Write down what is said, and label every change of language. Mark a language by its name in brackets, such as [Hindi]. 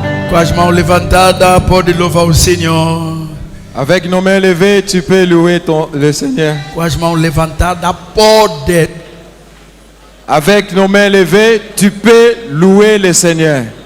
[Portuguese] Com as mãos levantadas, pode louvar o Senhor. [French] Avec nos mains levées, tu peux louer le Seigneur. [Portuguese] Com as mãos levantadas, pode. [French] Avec nos mains levées, tu peux louer le Seigneur.